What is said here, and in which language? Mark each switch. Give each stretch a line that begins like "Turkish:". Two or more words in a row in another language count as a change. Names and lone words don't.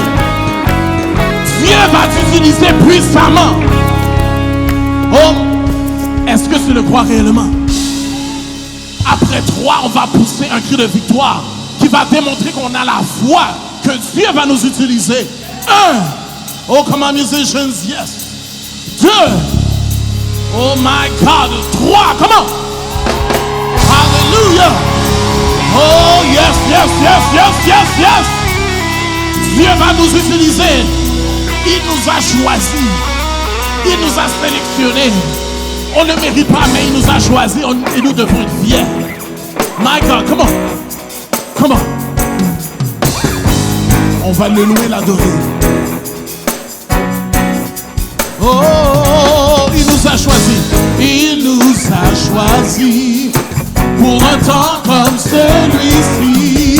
French: Dieu va t'utiliser puissamment. Oh, est-ce que tu le crois réellement? Après 3, on va pousser un cri de victoire qui va démontrer qu'on a la foi, que Dieu va nous utiliser. 1,
English: oh, come on musicians, yes. 2, oh my God, 3, come on. Hallelujah. Oh yes, yes, yes, yes, yes, yes.
French: Dieu va nous utiliser. Il nous a choisis. Il nous a sélectionnés. On ne mérite pas, mais il nous a choisis et nous devons être fiers.
English: My God, come on. Come on.
French: On va le louer, l'adorer. Oh, il nous a choisis. Il nous a choisis pour un temps comme celui-ci.